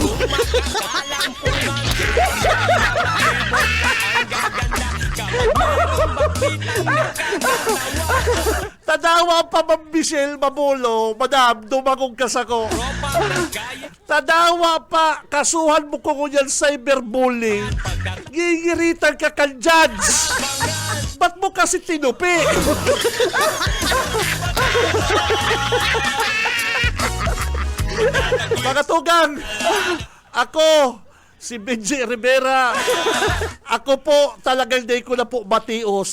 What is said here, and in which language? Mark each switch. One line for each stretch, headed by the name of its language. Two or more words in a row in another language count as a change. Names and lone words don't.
Bikol: Tadawa pa Ma'am Michelle Mabulo, Madam, dumagong kasako. Tadawa pa, kasuhan mo ko ngunyan cyberbullying. Gigiritan ka kan judge. Ba't mo kasi tinupi? Mga tugang, ako, si Benji Rivera, ako po talagang day ko na po matios.